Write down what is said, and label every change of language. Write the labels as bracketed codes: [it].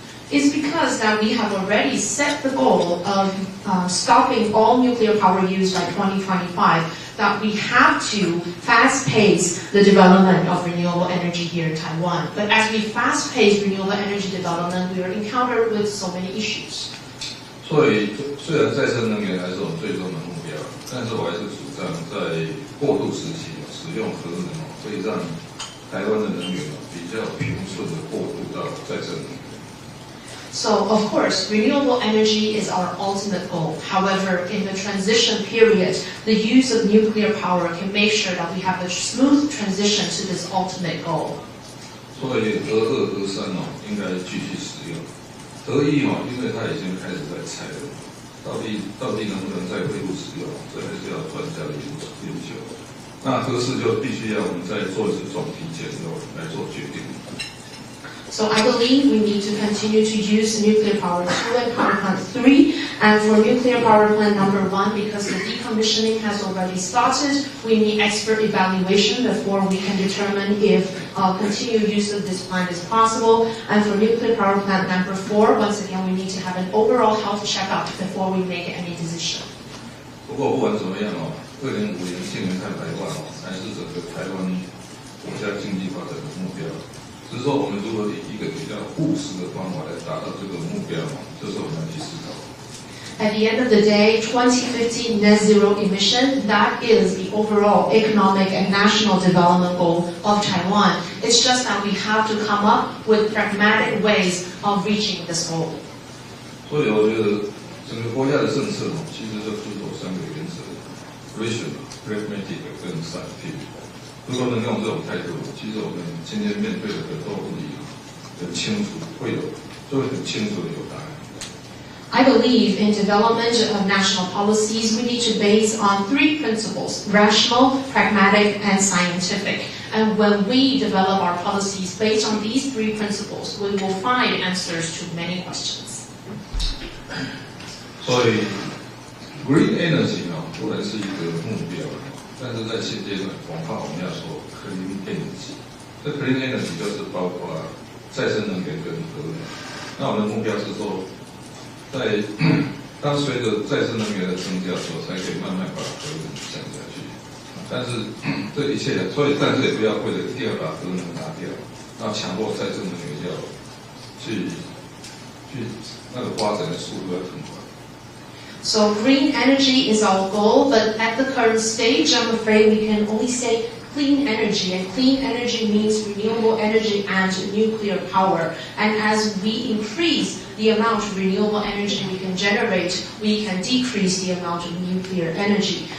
[en] It's because that we have already set the goal of stopping all nuclear power use by 2025, that we have to fast-pace the development of renewable energy here in Taiwan. But as we fast-pace renewable energy development, we are encountered with so many issues. [zh] 所以，虽然再生能源还是我们最终的目标，但是我还是主张在过渡时期使用核能可以让台湾的能源比较平顺的过渡到再生能源。 [en] So, of course, renewable energy is our ultimate goal. However, in the transition period, the use of nuclear power can make sure that we have a smooth transition to this ultimate goal. [zh] 所以核2、核3应该继续使用。核1因为它已经开始在采了，到底能不能再恢复使用，这还是要专家的研究。那核4就必须要我们再做一次总体检后来做决定。 [en] So I believe we need to continue to use nuclear power 2 and power plant 3. And for nuclear power plant number 1, because the decommissioning has already started, we need expert evaluation before we can determine if continued use of this plant is possible. And for nuclear power plant number 4, once again, we need to have an overall health checkup before we make any decision. [zh] 不过不管怎么样2050年净零碳排放还是整个台湾国家经济发展的目标。只是说我们如何以一个比较务实的方法来达到这个目标，这是我们要去思考。 [en] At the end of the day, 2050 net zero emission, that is the overall economic and national development goal of Taiwan. It's just that we have to come up with pragmatic ways of reaching this goal. [zh] 所以我觉得整个国家的政策其实就遵守3个原则 ： [en] rational、 pragmatic [zh] 跟 [en] scientific。 [zh] 如果能用这种态度，其实我们今天面对的很多问题很清楚，就会很清楚的有答案。 [en] I believe in development of national policies, we need to base on 3 principles: rational, pragmatic, and scientific. And when we develop our policies based on these 3 principles, we will find answers to many questions. [zh] 所以 ，green energy 不然是一个目标。但是在现阶段，恐怕我们要说 clean energy， 这 clean energy 就是包括再生能源跟核能。那我们的目标是说，当随着再生能源的增加的时候，才可以慢慢把核能降下去。但是这一切，但是也不要为了一定要把核能拿掉，然后强迫再生能源要去那个发展的速度要更快。 [en] So green energy is our goal, but at the current stage, I'm afraid we can only say clean energy. And clean energy means renewable energy and nuclear power. And as we increase the amount of renewable energy we can generate, we can decrease the amount of nuclear energy.